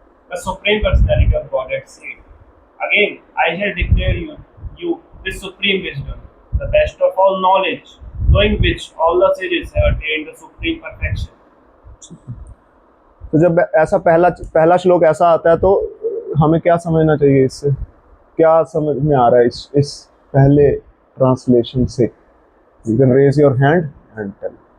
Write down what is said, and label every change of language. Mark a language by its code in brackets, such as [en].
[en] The Supreme Personality of Godhead said, "Again, I shall declare you this supreme wisdom, the best of all knowledge, knowing which all the sages have attained the supreme perfection." [hi] तो जब ऐसा पहला श्लोक ऐसा आता है तो हमें क्या समझना चाहिए? इससे क्या समझ में आ रहा है इस पहले ट्रांसलेशन से? [en] You can raise your hand and tell.